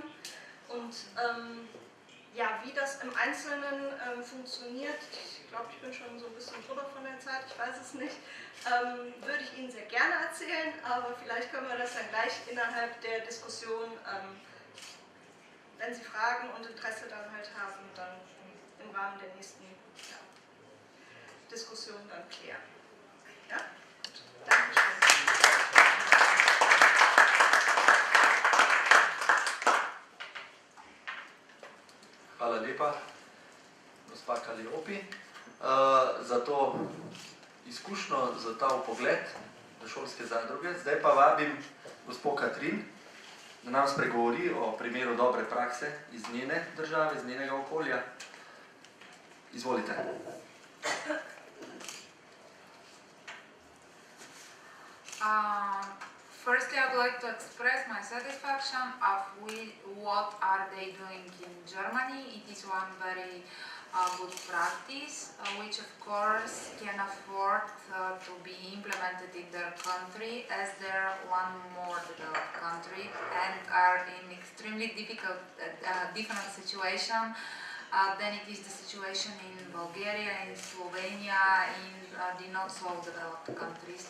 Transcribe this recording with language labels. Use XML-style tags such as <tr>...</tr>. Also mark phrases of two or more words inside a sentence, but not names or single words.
<de>Und wie das im Einzelnen funktioniert, ich glaube, ich bin schon so ein bisschen drüber von der Zeit, ich weiß es nicht, würde ich Ihnen sehr gerne erzählen, aber vielleicht können wir das dann gleich innerhalb der Diskussion, wenn Sie Fragen und Interesse dann halt haben, dann im Rahmen der nächsten Diskussion dann klären. Ja? Gut. Dankeschön.</de> <sl>Hvala lepa, gospa Kaliopi, za to izkušnjo, za ta vpogled v šolske zadruge. Zdaj pa vabim gospod Katrin, da nam spregovori o primeru dobre prakse iz njene države, iz njenega okolja. Izvolite.</sl> <en>Firstly, I would like to express my satisfaction of what are they doing in Germany. It is one very good practice, which of course can afford to be implemented in their country, as they're one more developed country and are in extremely difficult, different situation than it is the situation in Bulgaria, in Slovenia, in the not so developed countries.</en>